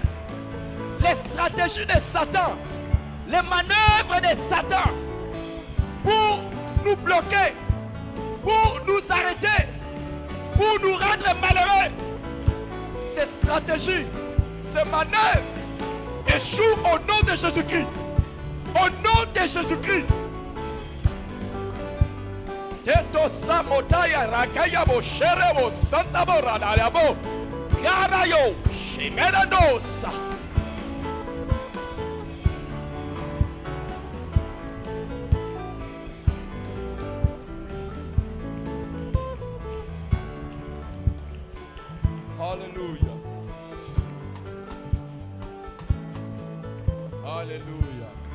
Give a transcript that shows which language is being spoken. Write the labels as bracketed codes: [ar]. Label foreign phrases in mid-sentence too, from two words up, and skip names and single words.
[fr] Les stratégies de Satan, les manœuvres de Satan pour nous bloquer, pour nous arrêter, pour nous rendre malheureux, ces stratégies, ces manœuvres échouent au nom de Jésus-Christ. Au nom de Jésus-Christ. Teto samotaya rakaya bo sherebo santa borada bo karayo shimeradosa. Alléluia. Alléluia.